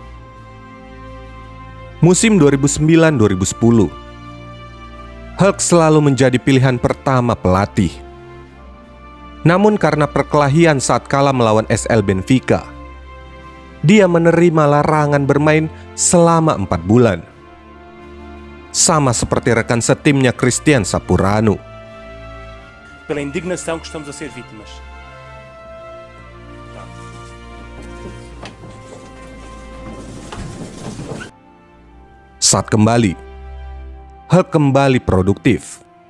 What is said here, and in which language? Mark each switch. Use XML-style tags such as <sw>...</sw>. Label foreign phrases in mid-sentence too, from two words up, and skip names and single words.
<id>Musim 2009-2010, Hulk selalu menjadi pilihan pertama pelatih. Namun karena perkelahian saat kalah melawan SL Benfica, dia menerima larangan bermain selama 4 bulan. Sama seperti rekan setimnya Christian Sapurano.</id> <pt>Pela indignação que estamos a ser vítimas.</pt> <id>Saat kembali, Hulk kembali produktif.</id>